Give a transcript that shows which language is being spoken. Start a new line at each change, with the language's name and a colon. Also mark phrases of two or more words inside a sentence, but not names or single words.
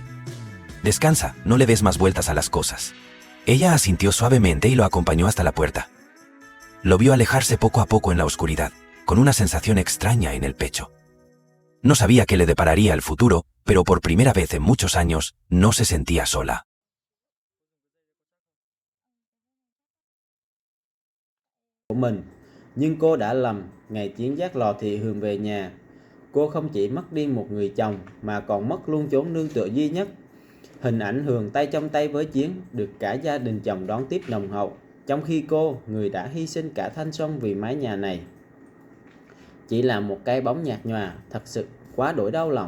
Spanish: Descansa, no le des más vueltas a las cosas». Ella asintió suavemente y lo acompañó hasta la puerta. Lo vio alejarse poco a poco en la oscuridad, con una sensación extraña en el pecho. No sabía qué le depararía el futuro, pero por primera vez en muchos años, no se sentía sola.
Vietnamese: Của mình, nhưng cô đã lầm. Ngày Chiến dắt Lò Thị Hường về nhà, cô không chỉ mất đi một người chồng mà còn mất luôn chốn nương tựa duy nhất. Hình ảnh Hường tay trong tay với Chiến được cả gia đình chồng đón tiếp nồng hậu, trong khi cô, người đã hy sinh cả thanh xuân vì mái nhà này, chỉ là một cái bóng nhạt nhòa, thật sự quá đổi đau lòng.